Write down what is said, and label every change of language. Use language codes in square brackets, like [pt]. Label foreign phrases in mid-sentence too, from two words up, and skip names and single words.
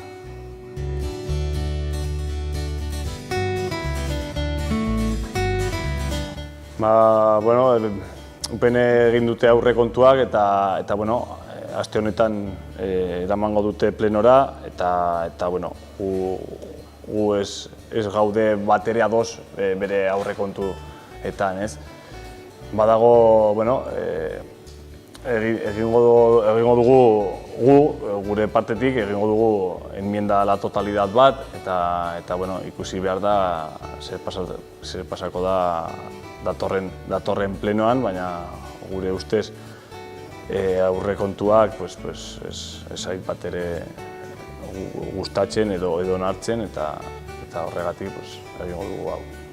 [eu] Bueno, UPN egin dute aurrekontuak eta bueno, aste honetan eramango dute plenora, eta bueno, gu ez gaude batere ados bere aurrekontuetan, ez? Badago, bueno, egingo dugu, gure partetik egingo dugu [es] enmienda a la totalidad [eu] bat, eta bueno, ikusi behar da zer pasako da datorren plenoan, baina gure ustez aurrekontuak ez zait bat ere gustatzen edo onartzen, eta horregatik egingo dugu hau.